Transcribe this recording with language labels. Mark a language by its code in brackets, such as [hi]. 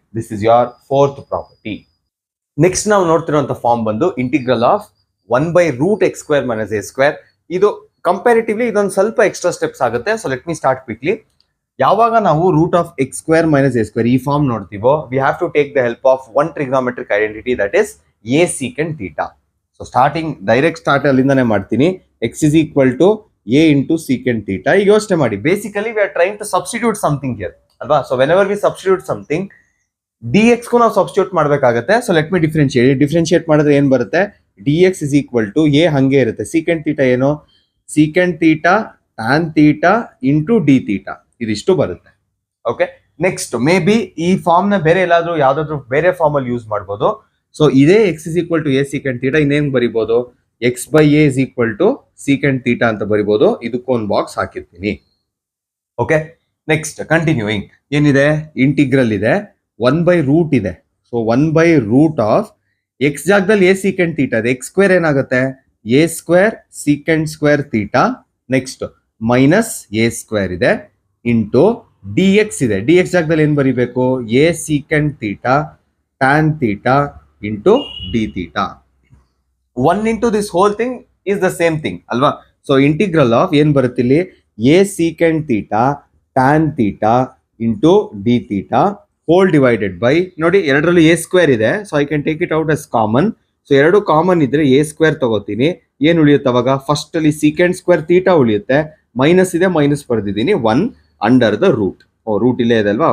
[en] This is your fourth property. [kn] Next ನಾವು ನೋಡ್ತಿರುವಂತ form ಬಂದು integral of 1/√x² - a². ಇದು comparatively ಇದೊಂದು ಸ್ವಲ್ಪ ಎಕ್ಸ್ಟ್ರಾ ಸ್ಟೆಪ್ಸ್ ಆಗುತ್ತೆ. [en] So let me start quickly. [kn] ಯಾವಾಗ ನಾವು ರೂಟ್ ಆಫ್ x² - a² ಈ form ನೋಡ್ತೀವೋ, [en] We have to take the help of one trigonometric identity, that is a secant theta. [kn] So starting direct start ಅಲ್ಲಿಂದಾನೆ ಮಾಡ್ತೀನಿ. [en] x is equal to a into secant theta. [kn] ಈಗ ಯೋಚನೆ ಮಾಡಿ, [en] Basically we are trying to substitute something here ಅಲ್ವಾ. So whenever we substitute something, dx [kn] ಗೂ ನಾವು substitute ಮಾಡಬೇಕಾಗುತ್ತೆ. So let me differentiate ಮಾಡಿದ್ರೆ ಏನ್ ಬರುತ್ತೆ, dx is equal to a ಹಂಗೆ ಇರುತ್ತೆ. secant theta ಏನು, secant theta tan theta into d theta, ಇದಿಷ್ಟು ಬರುತ್ತೆ. ಓಕೆ, ನೆಕ್ಸ್ಟ್ ಮೇ ಬಿ ಈ ಫಾರ್ಮ್ ನ ಬೇರೆ ಎಲ್ಲಾದ್ರೂ ಯಾವ್ದಾದ್ರು ಬೇರೆ ಫಾರ್ಮ್ ಅಲ್ಲಿ ಯೂಸ್ ಮಾಡಬಹುದು. ಸೊ ಇದೇ x is equal to a secant theta ಇನ್ನೇನ್ ಬರಿಬಹುದು, x by a is equal to secant theta ಅಂತ ಬರಿಬಹುದು. ಇದಕ್ಕೊಂದು ಬಾಕ್ಸ್ ಹಾಕಿರ್ತೀನಿ. ಓಕೆ, ನೆಕ್ಸ್ಟ್ ಕಂಟಿನ್ಯೂಯಿಂಗ್ ಏನಿದೆ, ಇಂಟಿಗ್ರಲ್ ಇದೆ, 1/√ ಇದೆ. ಸೊ 1/√ ಆಫ್ ಎಕ್ಸ್ ಜಾಗದಲ್ಲಿ a secant theta ಇದೆ, x² ಏನಾಗುತ್ತೆ, a² secant² theta. Next minus a² ಇದೆ ಇಂಟು dx ಇದೆ. dx ಜಾಗದಲ್ಲಿ ಏನ್ ಬರಿಬೇಕು, a secant theta tan theta into d theta. [en] 1 into this whole thing is the same thing ಅಲ್ವಾ. So integral of [kn] ಏನ್ ಬರುತ್ತೆ ಇಲ್ಲಿ, [en] a secant theta tan theta into d theta whole divided by, [kn] ನೋಡಿ ಎರಡರಲ್ಲಿ A square ಇದೆ, [en] So I can take it out as common. [kn] So ಎರಡು common ಇದ್ರೆ A square ತಗೋತೀನಿ. ಏನ್ ಉಳಿಯುತ್ತೆ ಅವಾಗ? ಫಸ್ಟ್ ಅಲ್ಲಿ ಸೀಕೆಂಡ್ ಸ್ಕ್ವೇರ್ ತೀಟಾ ಉಳಿಯುತ್ತೆ, ಮೈನಸ್ ಇದೆ minus ಬರ್ದಿದ್ದೀನಿ, 1 under the root. Root ಇಲ್ಲೇ ಇದೆ ಅಲ್ವಾ?